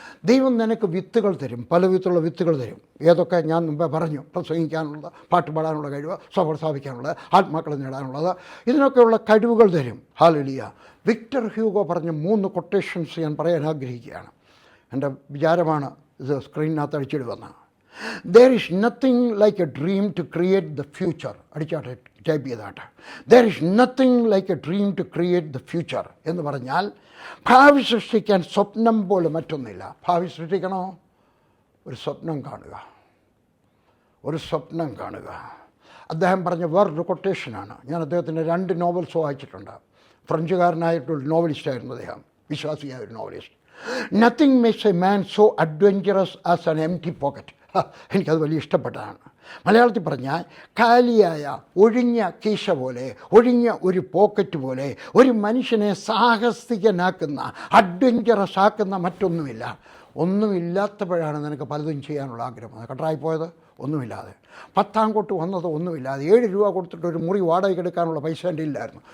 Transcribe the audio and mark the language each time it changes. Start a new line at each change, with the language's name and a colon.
Malayalam: ദൈവം നിനക്ക് വിത്തുകൾ തരും, പല വിധത്തിലുള്ള വിത്തുകൾ തരും. ഏതൊക്കെ ഞാൻ മുമ്പേ പറഞ്ഞു, പ്രസംഗിക്കാനുള്ളത്, പാട്ട് പാടാനുള്ള കഴിവ്, സഭ സ്ഥാപിക്കാനുള്ളത്, ആത്മാക്കളെ നേടാനുള്ളത്, ഇതിനൊക്കെയുള്ള കഴിവുകൾ തരും. ഹല്ലേലൂയ. വിക്ടർ ഹ്യൂഗോ പറഞ്ഞ 3 കൊട്ടേഷൻസ് ഞാൻ പറയാൻ ആഗ്രഹിക്കുകയാണ്. എൻ്റെ വിചാരമാണ് ഇത് സ്ക്രീനിനകത്ത് അടിച്ചിടുവെന്ന്.
English: There is nothing like a dream to create the future.
Malayalam: അടിച്ചാട്ടെ, type ചെയ്താട്ടെ.
English: There is nothing like a dream to create the future
Malayalam: എന്ന് പറഞ്ഞാൽ ഭാവി സൃഷ്ടിക്കാൻ സ്വപ്നം പോലെ മറ്റൊന്നില്ല. ഭാവി സൃഷ്ടിക്കണോ? ഒരു സ്വപ്നം കാണുക, ഒരു സ്വപ്നം കാണുക. അദ്ദേഹം പറഞ്ഞ വേറൊരു കൊട്ടേഷനാണ്. ഞാൻ അദ്ദേഹത്തിൻ്റെ 2 നോവൽസ് വായിച്ചിട്ടുണ്ട്. ഫ്രഞ്ചുകാരനായിട്ടൊരു നോവലിസ്റ്റായിരുന്നു അദ്ദേഹം, വിശ്വാസിയായ ഒരു novelist.
English: Nothing makes a man so adventurous as an empty pocket.
Malayalam: എനിക്കത് വലിയ ഇഷ്ടപ്പെട്ടതാണ്. മലയാളത്തിൽ പറഞ്ഞാൽ കാലിയായ ഒഴിഞ്ഞ കീശ പോലെ, ഒഴിഞ്ഞ ഒരു പോക്കറ്റ് പോലെ ഒരു മനുഷ്യനെ സാഹസികനാക്കുന്ന, അഡ്വഞ്ചറസ് ആക്കുന്ന മറ്റൊന്നുമില്ല. ഒന്നുമില്ലാത്തപ്പോഴാണ് നിനക്ക് പലതും ചെയ്യാനുള്ള ആഗ്രഹം. കട്ടറായിപ്പോയത് ഒന്നുമില്ലാതെ, 10 കോട്ട് വന്നത് ഒന്നുമില്ലാതെ, 7 രൂപ കൊടുത്തിട്ട് ഒരു മുറി വാടകയ്ക്ക് എടുക്കാനുള്ള പൈസ എൻ്റെ ഇല്ലായിരുന്നു.